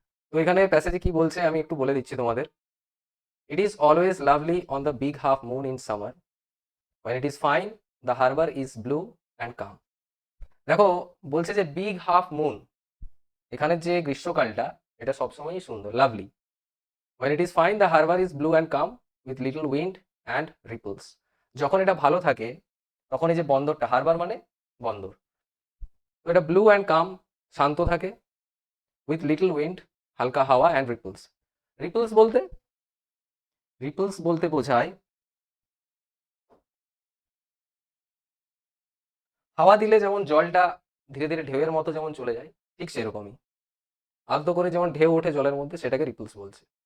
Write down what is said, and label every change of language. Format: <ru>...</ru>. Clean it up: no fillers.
<bn>তো এখানে প্যাসেজে কি বলছে আমি একটু বলে দিচ্ছি তোমাদের।</bn> <en>It is always lovely on the big half moon in summer, when it is fine the harbor is blue and calm।</en> <bn>দেখো, বলছে যে বিগ হাফ মুন, এখানে যে গ্রীষ্মকালটা এটা সবসময়ই সুন্দর, lovely.</bn> <en>when it is fine the harbor is blue and calm with little wind and ripples।</en> <bn>যখন এটা ভালো থাকে তখন এই যে বন্দরটা, হারবার মানে বন্দর, তো এটা</bn> <en>blue and calm,</en> <bn>শান্ত থাকে,</bn> <en>with little wind,</en> <bn>হালকা হাওয়া,</bn> <en>And ripples.</en> <bn>রিপলস বলতে, রিপলস বলতে বোঝায় হাওয়া দিলে যেমন জলটা ধীরে ধীরে ঢেউয়ের মতো যেমন চলে যায়, ঠিক সেরকমই আলতো করে যেমন ঢেউ ওঠে জলের মধ্যে, সেটাকে রিপলস বলছে।</bn>